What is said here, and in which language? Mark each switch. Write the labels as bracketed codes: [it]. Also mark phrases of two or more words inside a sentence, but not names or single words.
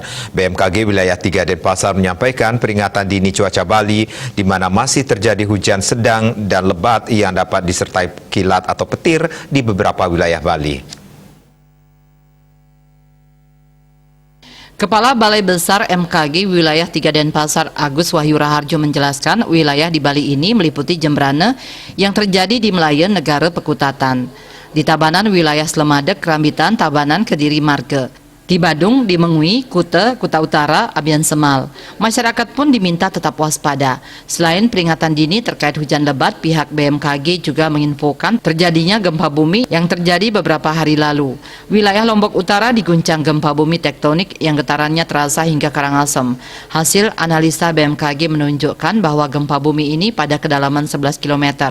[id] BMKG Wilayah 3 Denpasar menyampaikan peringatan dini cuaca Bali, di mana masih terjadi hujan sedang dan lebat yang dapat disertai kilat atau petir di beberapa wilayah Bali. Kepala Balai Besar MKG Wilayah 3 Denpasar Agus Wahyu Raharjo menjelaskan wilayah di Bali ini meliputi Jembrane yang terjadi di Melayan, Negara Pekutatan, di Tabanan wilayah Slemadeg, Rambitan, Tabanan, Kediri, Marge, di Badung, di Mengui, Kuta Utara, Abian Semal. Masyarakat pun diminta tetap waspada. Selain peringatan dini terkait hujan lebat, pihak BMKG juga menginfokan terjadinya gempa bumi yang terjadi beberapa hari lalu. Wilayah Lombok Utara diguncang gempa bumi tektonik yang getarannya terasa hingga Karangasem. Hasil analisa BMKG menunjukkan bahwa gempa bumi ini pada kedalaman 11 km.